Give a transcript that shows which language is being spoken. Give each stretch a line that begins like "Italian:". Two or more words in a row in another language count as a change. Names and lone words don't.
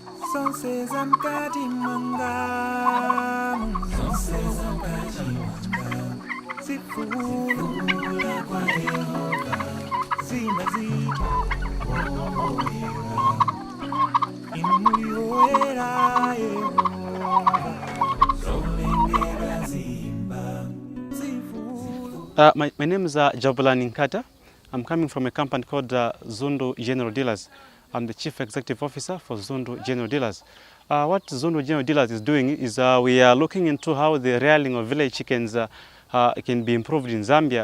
Nyanja: Zonse zamkati mwanga, zonse zamkati mwanga, zifula kwa Yehova, zimazita woera, inumulioera Yehova, zolengera zimba, zifula.
English: My name is Jabulani Nkata. I'm coming from a company called Zundu General Dealers. I'm the Chief Executive Officer for Zundu General Dealers. What Zundu General Dealers is doing is we are looking into how the rearing of village chickens can be improved in Zambia.